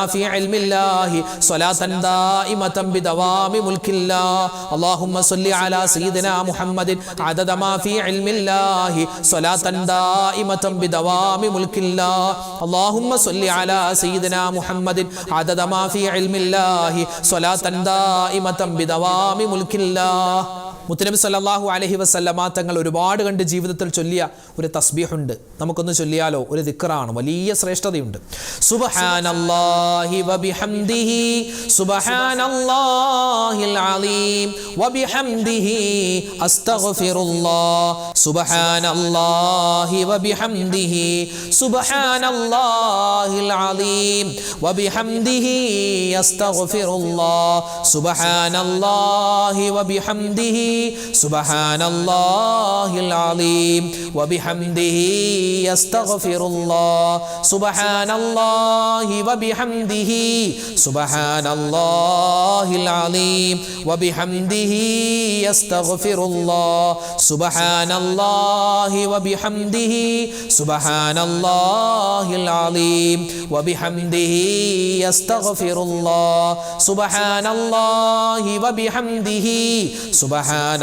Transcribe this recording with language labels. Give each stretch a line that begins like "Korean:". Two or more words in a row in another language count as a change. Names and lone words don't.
Arabic: في علم الله صلاة دائمة بدوام ملك الله اللهم صل على سيدنا محمد عدد ما في علم الله صلاة دائمة بدوام ملك الله اللهم صل على سيدنا محمد عدد ما في علم الله صلاة دائمة بدوام ملك الله
Malayalam: മുത്തനബി സല്ലല്ലാഹു അലൈഹി വസല്ലമ തങ്ങൾ ഒരുപാട് കണ്ട് ജീവിതത്തിൽ ചൊല്ലിയ ഒരു തസ്ബീഹുണ്ട്. നമുക്കൊന്ന് ചൊല്ലിയാലോ? ഒരു ദിക്റാണ്, വലിയ ശ്രേഷ്ഠതയുണ്ട്.
Arabic: سبحان الله وبحمده سبحان الله العظيم وبحمده أستغفر الله سبحان الله وبحمده سبحان الله العظيم وبحمده أستغفر الله سبحان الله وبحمده سبحان الله العظيم وبحمده يستغفر الله سبحان الله وبحمده سبحان الله العظيم وبحمده يستغفر الله سبحان الله وبحمده سبحان الله العظيم وبحمده يستغفر الله سبحان الله وبحمده سبحان